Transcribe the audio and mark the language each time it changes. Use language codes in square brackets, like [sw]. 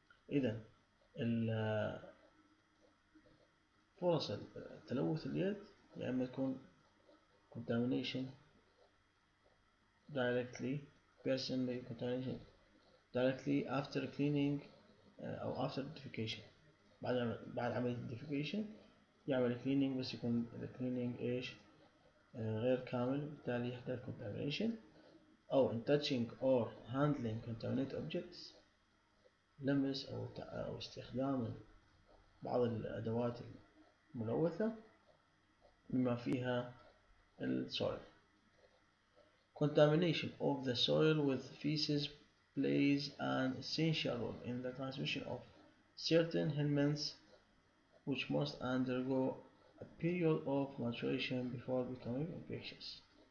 [ar] إذن فرص تلوث اليد يا إما تكون [en] contamination directly, person may contamination directly after cleaning أو after defecation. [ar] بعد عملية defecation يعمل cleaning بس يكون cleaning إيش غير كامل، بالتالي يحدث contamination. أو [en] in touching or handling contaminated objects، [ar] لمس أو استخدام بعض الأدوات الملوثة بما فيها الsoil. [en] Contamination of the soil with feces plays an essential role in the transmission of certain helminths, which must undergo a period of maturation before becoming infectious.